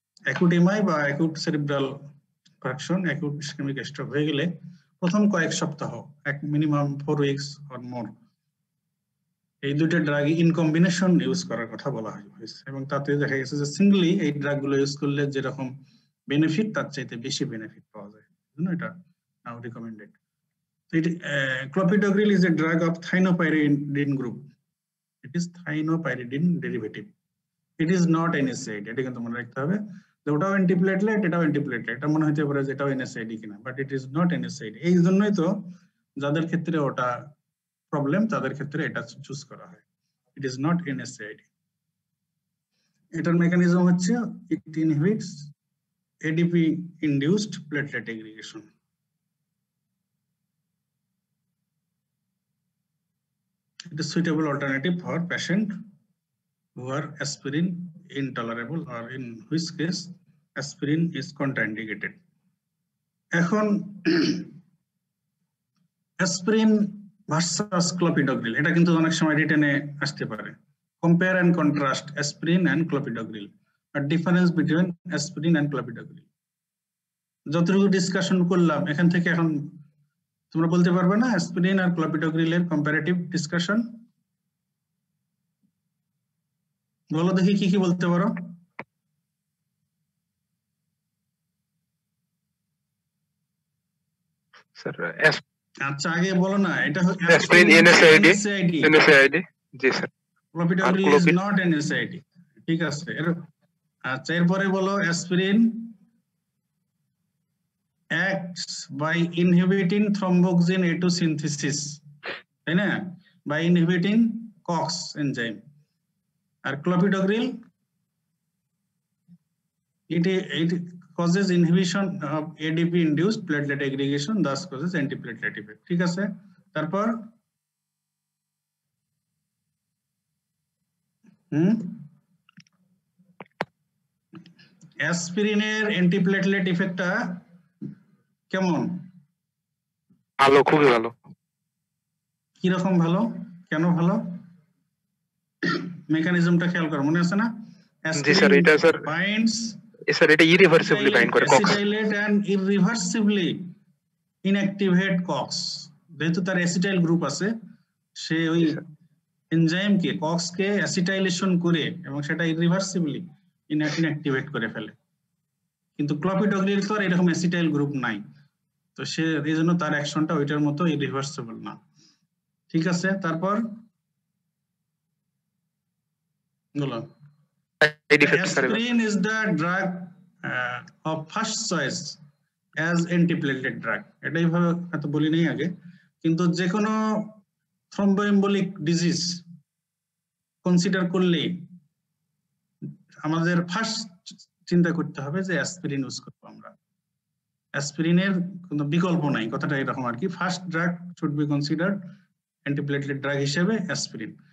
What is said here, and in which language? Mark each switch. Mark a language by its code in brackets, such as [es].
[bn] Acute MI বা acute cerebral infarction, acute ischemic stroke হয়ে গেলে প্রথম কয়েক সপ্তাহ, মিনিমাম [en] 4 weeks or more, [bn] এই দুটো ড্রাগ ইন কম্বিনেশন ইউজ করার কথা বলা হয়েছে এবং তাতে দেখা গেছে যে সিঙ্গলি এই ড্রাগগুলো ইউজ করলে যেরকম বেনিফিট তার চাইতে বেশি বেনিফিট পাওয়া যায়, জন্য এটা নাও recommended. [en] Clopidogrel is a drug of thienopyridine group. It is thienopyridine derivative. It is not NSAID. [bn] এটা কিন্তু মনে রাখতে হবে যে ওটাও অ্যান্টিপ্লেটলেট, এটাও অ্যান্টিপ্লেটলেট। এটা মনে হতে পারে যে এটাও NSAID কিনা, [en] But it is not NSAID। [bn] এই জন্যই তো যাদের ক্ষেত্রে ওটা প্রবলেম তাদের ক্ষেত্রে এটা চুজ করা হয়। [en] It is not NSAID। [bn] এটার মেকানিজম হচ্ছে [en] It inhibits ADP induced platelet aggregation. It is suitable alternative for patient who are aspirin intolerable or in which case aspirin is contraindicated. [bn] এখন aspirin versus clopidogrel এটা কিন্তু অনেক সময় রিটেনে আসতে পারে। [en] Compare and contrast aspirin and clopidogrel. A difference between aspirin and clopidogrel. [bn] যতটুকু discussion করলাম এখান থেকে এখন তোমরা বলতে পারবে না অ্যাসপিরিন আর ক্লোপিডোগ্রিলের কম্পারেটিভ ডিসকাশন? বলো দেখি কি কি বলতে পারো। স্যার আচ্ছা আগে বলো না, এটা aspirin NSAID, NSAID G sir, [en] clopidogrel is not NSAID, [bn] ঠিক আছে। আচ্ছা এরপরে বলো [en] aspirin acts by inhibiting thromboxane A2 synthesis, [bn] তাই না, [en] by inhibiting COX enzyme। আর clopidogrel it causes inhibition of ADP induced platelet aggregation, thus causes antiplatelet effect, [bn] ঠিক আছে। তারপর অ্যাসপিরিনের অ্যান্টিপ্লেটলেট ইফেক্টটা কেমন? ভালো, খুবই ভালো। কিরকম ভালো, কেন ভালো, মেকানিজমটা খেয়াল করো, মনে আছে না? জি স্যার, এটা স্যার বাইন্ডস, স্যার এটা ইরিভার্সিবলি বাইন্ড করে কক্স, [en] Acetylate and irreversibly inactivate COX. [bn] যেহেতু তার অ্যাসিটাইল গ্রুপ আছে, সে ওই এনজাইমকে কক্সকে অ্যাসিটাইলেশন করে এবং সেটা ইররিভার্সিবলি ইনঅ্যাক্টিভেট করে ফেলে। কিন্তু ক্লোপিডোগ্রিল তো আর এরকম অ্যাসিটাইল গ্রুপ নাই, তো সে এই জন্য তার অ্যাকশনটা ওইটার মতো ইররিভার্সিবল না, ঠিক আছে। তারপর বলো, [en] aspirin is the drug of first choice as antiplatelet drug। [bn] এটাই ভাবে এত বলি নাই আগে, কিন্তু যে কোনো থ্রম্বোএম্বোলিক ডিজিজ কনসিডার করলে আমাদের ফার্স্ট চিন্তা করতে হবে যে অ্যাসপিরিন ইউজ করবো আমরা। অ্যাসপিরিনের কোনো বিকল্প নাই, কথাটা এরকম আর কি। [en] first drug should be considered [bn] antiplatelet drug হিসেবে অ্যাসপিরিন।